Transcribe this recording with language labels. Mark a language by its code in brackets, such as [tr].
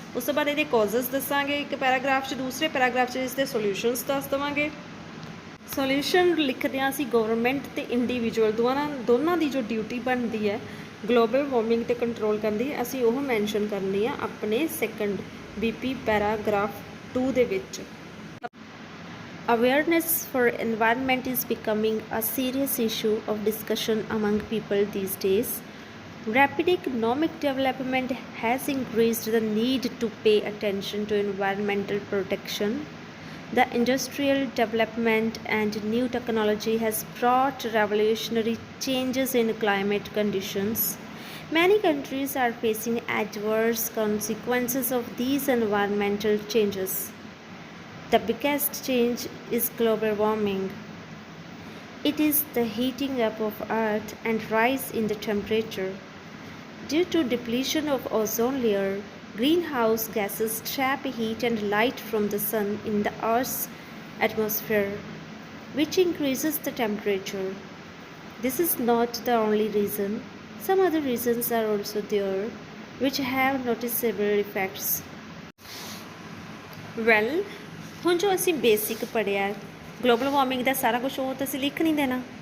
[pa] ਉਸ ਤੋਂ ਬਾਅਦ ਇਹਦੇ ਕਾਜ਼ਸ ਦੱਸਾਂਗੇ ਇੱਕ ਪੈਰਾਗ੍ਰਾਫ 'ਚ, ਦੂਸਰੇ ਪੈਰਾਗ੍ਰਾਫ 'ਚ ਇਸ ਦੇ ਸੋਲਿਊਸ਼ਨਸ ਦੱਸ ਦੇਵਾਂਗੇ। ਸੋਲਿਊਸ਼ਨ ਲਿਖਦੇ ਹਾਂ ਅਸੀਂ ਗਵਰਨਮੈਂਟ ਅਤੇ ਇੰਡੀਵਿਜੂਅਲ ਦੋਨਾਂ ਦੀ ਜੋ ਡਿਊਟੀ ਬਣਦੀ ਹੈ ਗਲੋਬਲ ਵਾਰਮਿੰਗ 'ਤੇ ਕੰਟਰੋਲ ਕਰਨ ਦੀ, ਅਸੀਂ ਉਹ ਮੈਂਸ਼ਨ ਕਰਨੀ ਆ ਆਪਣੇ ਸੈਕੰਡ BP ਪੈਰਾਗ੍ਰਾਫ 2 ਦੇ ਵਿੱਚ। [en] Awareness for environment is becoming a serious issue of discussion among people these days. Rapid economic development has increased the need to pay attention to environmental protection. The industrial development and new technology has brought revolutionary changes in climate conditions. Many countries are facing adverse consequences of these environmental changes. The biggest change is global warming. It is the heating up of Earth and rise in the temperature. Due to depletion of ozone layer, greenhouse gases trap heat and light from the sun in the Earth's atmosphere, which increases the temperature. This is not the only reason. Some other reasons are also there, which have noticeable effects. [pa] Well, ਹੁਣ ਜੋ ਅਸੀਂ basic ਪੜ੍ਹਿਆ global warming ਦਾ ਸਾਰਾ ਕੁਝ, ਉਹ ਤਾਂ ਅਸੀਂ ਲਿਖ ਨਹੀਂ ਦੇਣਾ।